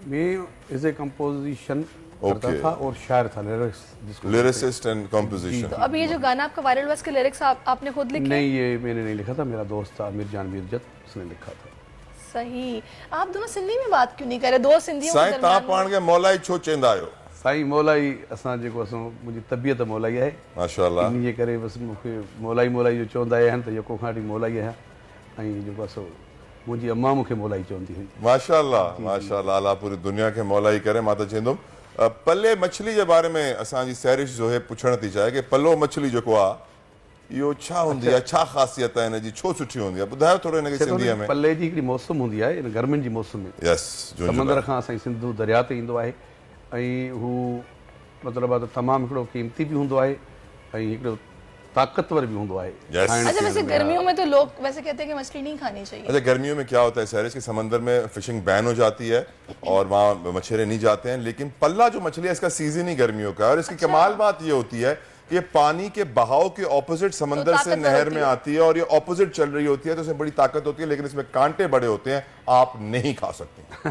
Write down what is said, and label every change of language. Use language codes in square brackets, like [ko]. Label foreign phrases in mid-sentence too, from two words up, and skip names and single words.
[hi] मैं [en] as a composition [hi] करता था और शायर था, [en] lyricist and composition. [hi] तो अब ये जो गाना आपका वायरल हुआ, इसके लिरिक्स आपने खुद लिखे? नहीं, ये मैंने नहीं लिखा था, मेरा दोस्त था आमिर जान बीरजत, उसने लिखा था। सही। आप दोनों सिंधी में बात क्यों नहीं करे? दो सिंधियों के [sd] साईं ता [hi] दरमियान [sd] पाण के मौलाई छो चेंदा आयो? साईं मौलाई असां जेको असां, मुंहिंजी तबियत मौलाई आहे, माशाल्लाह। इन जे करे बसि मूंखे मौलाई जो चवंदा आहिनि, त यको खां वठी मौलाई आहियां। ऐं जेको आहे सो मुंहिंजी अम्मा मूंखे मौलाई चवंदी हुई। [hi] माशाल्लाह माशाल्लाह, अल्लाह पूरी दुनिया के मौलाई करे। [sd] मां त चवंदुमि पल्ले मछली जे बारे में असांजी सैरिश जो है पुछण थी चाहे कि पल्लो मछली जेको आहे इहो छा हूंदी आहे, छा ख़ासियत आहे हिन जी, छो सुठी हूंदी आहे? ॿुधायो थोरो हिनखे सिंधीअ में। पल्ले जी हिकिड़ी मौसम हूंदी आहे, इन गर्मियुनि जी मौसम में यस, समंदर खां असांजी सिंधु दरिया ते ईंदो आहे, ऐं हू मतिलबु आहे त तमामु हिकिड़ो क़ीमती बि हूंदो आहे ऐं हिकिड़ो ताक़तवर भी हूंदो है। [hi] अच्छा, वैसे गर्मियों में तो लोग वैसे कहते हैं कि मछली नहीं खानी चाहिए। अच्छा, गर्मियों में क्या होता है सैरिश कि समंदर में [en] fishing ban [hi] हो जाती है और वहाँ मछेरे नहीं जाते हैं, लेकिन पल्ला जो मछली है इसका सीजन ही गर्मियों का है। और इसकी कमाल बात ये होती है कि ये पानी के बहाव के ऑपोजिट समंदर से नहर में आती है और ये ऑपोजिट चल रही होती है, तो इसमें बड़ी ताकत होती है, लेकिन इसमें कांटे बड़े होते हैं, आप नहीं खा सकते।